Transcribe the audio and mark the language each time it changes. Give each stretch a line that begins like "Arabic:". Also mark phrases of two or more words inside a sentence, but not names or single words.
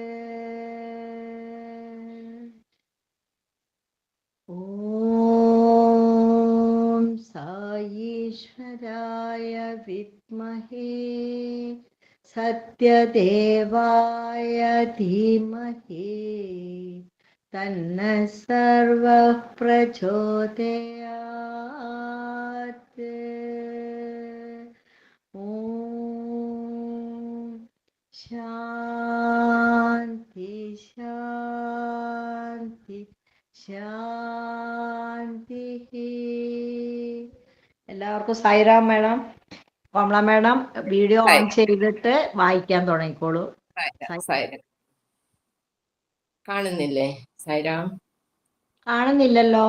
Sanskrit: ॐ साईश्वराय विद्महे सत्यदेवाय धीमहि तन्नः सर्वः प्रचोदयात्. ॐ शान्ति शान्ति ശാന്തി.
Malayalam: എല്ലാവർക്കും സായിരാം. മേഡം, കോമള മേഡം വീഡിയോ ഓൺ ചെയ്തിട്ട് വായിക്കാൻ തുടങ്ങിക്കോളൂ. കാണുന്നില്ലേ? സായിരാം. കാണുന്നില്ലല്ലോ.